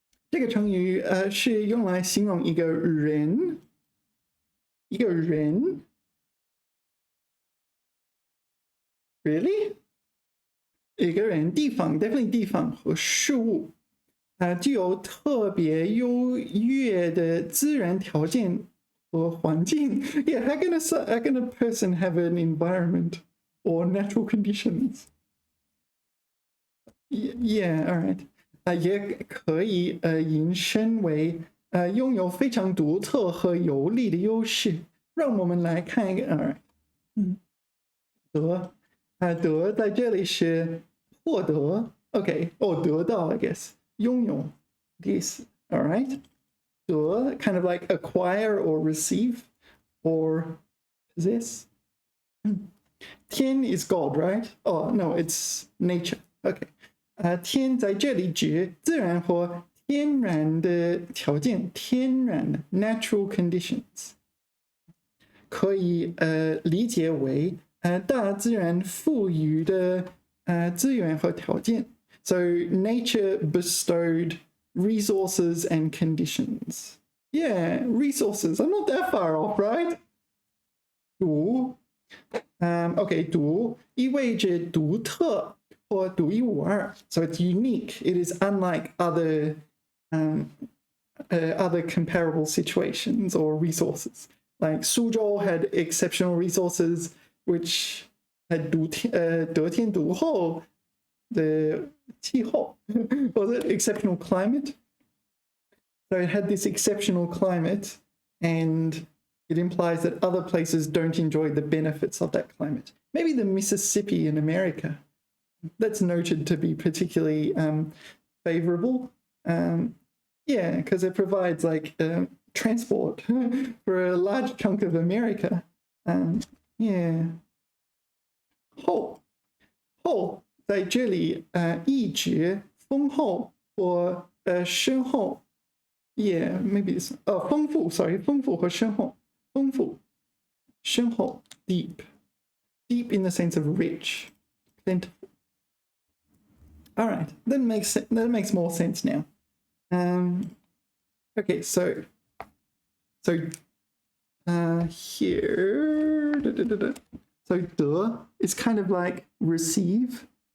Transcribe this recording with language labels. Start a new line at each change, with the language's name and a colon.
Chinese: 这个成语是用来形容一个人，
English: really
Chinese: 一个人地方
English: definitely
Chinese: 地方和事物具有特别优越的自然条件和环境。
English: Yeah, how can a person have an environment or natural conditions? Yeah, all right.
Chinese: 也可以引申为拥有非常独特和有利的优势。让我们来看一个
English: all right.
Chinese: 得在这里是获得 OK 得到
English: I guess
Chinese: 拥有
English: this all right. 得 kind of like acquire or receive or possess. 天 is God, right? Oh no, it's nature. Okay.
Chinese: 天在这里指自然或天然的条件，天然的
English: natural conditions，
Chinese: 可以理解为大自然赋予的资源和条件。
English: So nature bestowed resources and conditions. Yeah, resources. I'm not that far off, right?
Chinese: 独，OK， 独意味着独特。
English: or 独一无二 so it's unique. It is unlike other comparable situations or resources. Like Suzhou had exceptional resources, which had 得天独厚 the 气候 was it exceptional climate? So it had this exceptional climate, and it implies that other places don't enjoy the benefits of that climate. Maybe the Mississippi in America. That's noted to be particularly favorable. Yeah, because it provides like transport for a large chunk of America. Yeah.
Chinese: 后在这里意指丰厚或深厚。
English: Yeah, maybe it's 丰富 sorry
Chinese: 丰富和深厚。丰富深厚
English: deep in the sense of rich, plentiful. All right, that makes more sense now. Okay, so here, so 得 is kind of like receive.